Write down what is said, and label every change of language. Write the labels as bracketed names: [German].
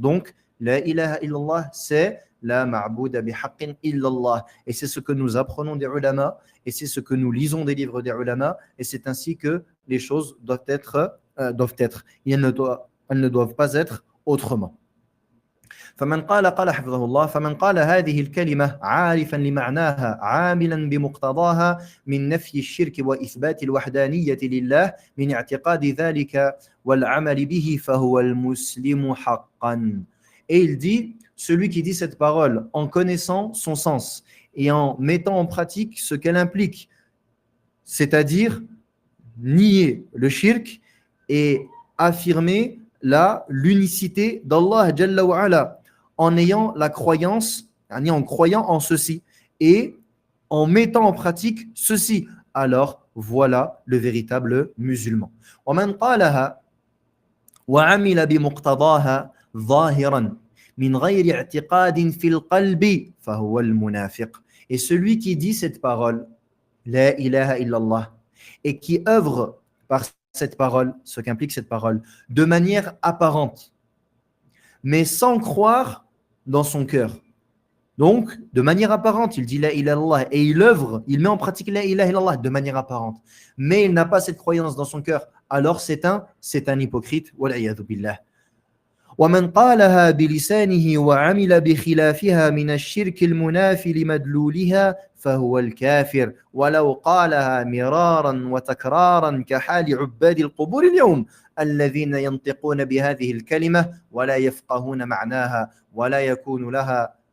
[French] Donc, [Arabic] la ilaha illallah, [French] c'est [Arabic] la ma'bouda bihaqqin illallah. [French] Et c'est ce que nous apprenons des ulama et c'est ce que nous lisons des livres des ulama et c'est ainsi que les choses doivent être. Elles ne doivent pas être autrement. [Arabic] فمن قال حفظه الله فمن قال هذه الكلمة عارفا لمعناها عاملا بمقتضاها من نفي الشرك وإثبات الوحدانية لله من اعتقاد ذلك والعمل به فهو المسلم حقا. [French] Et il dit, celui qui dit cette parole en connaissant son sens et en mettant en pratique ce qu'elle implique, c'est-à-dire nier le shirk et affirmer l'unicité d'Allah Jalla wa Ala, en ayant la croyance, en croyant en ceci et en mettant en pratique ceci, alors voilà le véritable musulman. [Arabic] ومن قالها وعمل بمقتضاها ظاهرا من غير اعتقاد في القلب فهو المنافق. [French] Et celui qui dit cette parole, [Arabic] la ilaha illallah, [French] et qui œuvre par cette parole, ce qu'implique cette parole, de manière apparente, mais sans croire dans son cœur. Donc, de manière apparente, il dit [Arabic] la ilaha illallah [French] et il œuvre, il met en pratique la ilaha illallah de manière apparente, mais il n'a pas cette croyance dans son cœur, alors c'est un hypocrite. [Arabic] Wal'iyadhu billah. ومن قالها بلسانه وعمل بخلافها من الشرك المنافي لمدلولها فهو الكافر ولو قالها مرارا وتكرارا كحال عباد القبور اليوم الذين ينطقون بهذه الكلمة ولا يفقهون معناها ولا يكون لها